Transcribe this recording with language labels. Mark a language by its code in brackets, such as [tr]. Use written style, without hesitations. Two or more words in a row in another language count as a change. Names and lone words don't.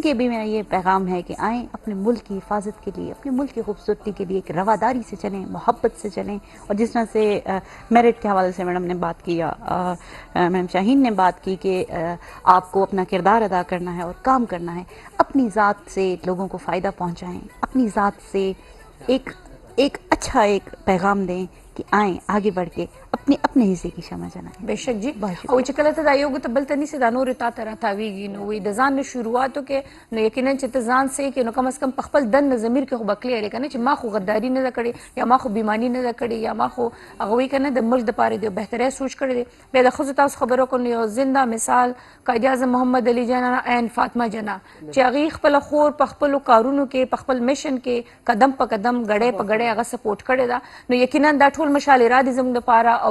[ur] کے بھی میرا یہ پیغام ہے کہ آئیں اپنے ملک کی حفاظت کے لیے اپنے ملک کی خوبصورتی کے لیے ایک رواداری سے چلیں محبت سے چلیں اور جس طرح سے میرٹ کے حوالے سے میڈم نے بات کی میڈم شاہین نے بات کی کہ آپ کو اپنا کردار ادا کرنا ہے اور کام کرنا ہے اپنی ذات سے لوگوں کو فائدہ پہنچائیں اپنی ذات سے ایک اچھا ایک پیغام دیں کہ آئیں آگے بڑھ کے اپنے حصے کی شمع جلائیں [ps] بے شک جی او چې کله ته دا یو ته بل ته نیسې دا نورې تا ته راتاویږي نو وایي د ځان نه شروعاتو کې نو یقینا چې ته ځان سې کې نو کم از کم په خپل دننه ضمیر کې خو به کلیر یې که نه چې ما خو غداري نه ده کړې یا ما خو بیماني نه ده کړې یا ما خو هغه وایي که نه د ملک دپاره د بهتری سوچ کړی دی بیا د ښځو تاسو خبرو کړو نو یو زنده مثال قائد اعظم محمد علي جناح عین فاطمه جناح چې هغې خپله خور په خپلو کارونو کې په خپل میشن کې قدم په قدم ګړی په ګړی هغه سپورټ کړی ده نو یقینا دا ټول مشالې را دي زموږ دپاره او